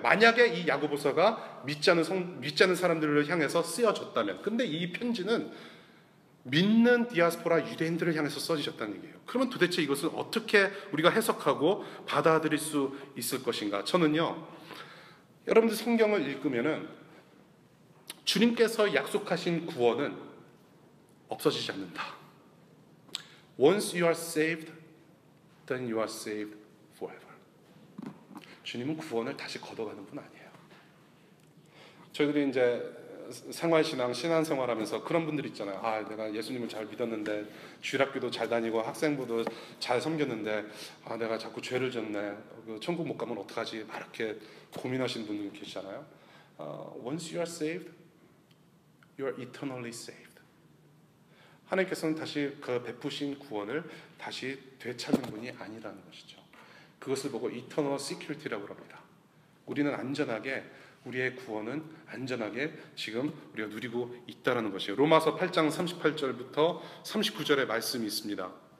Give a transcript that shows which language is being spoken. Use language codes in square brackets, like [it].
[ko] 만약에 이 야고보서가 믿지 않는 사람들을 향해서 쓰여졌다면, 근데 이 편지는 믿는 디아스포라 유대인들을 향해서 써지셨다는 얘기예요. 그러면 도대체 이것을 어떻게 우리가 해석하고 받아들일 수 있을 것인가? 저는요, 여러분들 성경을 읽으면은 주님께서 약속하신 구원은 없어지지 않는다. [en] Once you are saved, then you are saved forever. [ko] 주님은 구원을 다시 걷어가는 분 아니에요. 저희들이 이제 생활신앙, 신앙생활하면서 그런 분들 있잖아요. 아, 내가 예수님을 잘 믿었는데, 주일학교도 잘 다니고 학생부도 잘 섬겼는데, 아, 내가 자꾸 죄를 졌네. 천국 못 가면 어떡하지? 막 이렇게 고민하시는 분들 계시잖아요. [en] Once you are saved, you are eternally saved. [ko] 하나님께서는 다시 그 베푸신 구원을 다시 되찾는 분이 아니라는 것이죠. 그것을 보고 eternal security라고 합니다. 우리는 안전하게, 우리의 구원은 안전하게 지금 우리가 누리고 있다는 것이에요. 로마서 8장 38절부터 39절의 말씀이 있습니다.